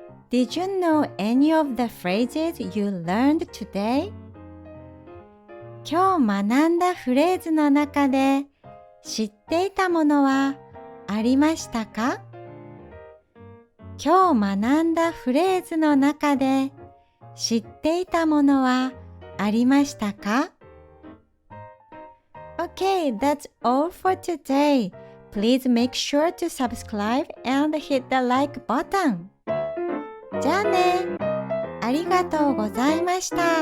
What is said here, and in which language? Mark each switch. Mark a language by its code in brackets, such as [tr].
[en] Did you know any of the phrases you learned today? [ja] 今日学んだフレーズの中で知っていたものはありましたか？今日学んだフレーズの中で知っていたものはありましたか？ [en] Okay, that's all for today. Please make sure to subscribe and hit the like button. [ja] じゃあね。ありがとうございました。